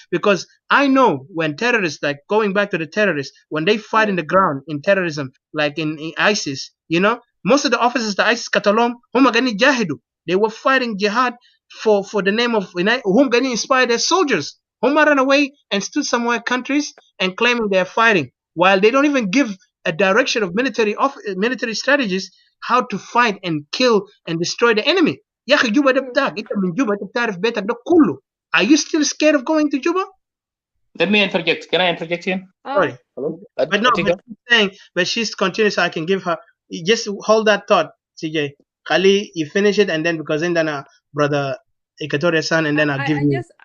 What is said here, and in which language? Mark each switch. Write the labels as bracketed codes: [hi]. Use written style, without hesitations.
[en] Because I know when terrorists, like going back to the terrorists, when they fight in the ground in terrorism, like in ISIS, most of the officers, the ISIS Catalom, they were fighting jihad for the name of whom can inspire their soldiers. Whom ran away and stood somewhere countries and claiming they're fighting, while they don't even give a direction of military strategies how to fight and kill and destroy the enemy. [ar] يا اخي جوبا ده بتاعك انت من جوبا انت بتعرف بيتك ده كله. [en] Are you still scared of going to Juba? Let me interject. Can I interject here? Sorry. Hello? But no, but she's saying, but she's continuing, so I can give her. Just hold that thought, CJ. Kali, you finish it, and then because then brother Ikatoria's son, and then I'll give you.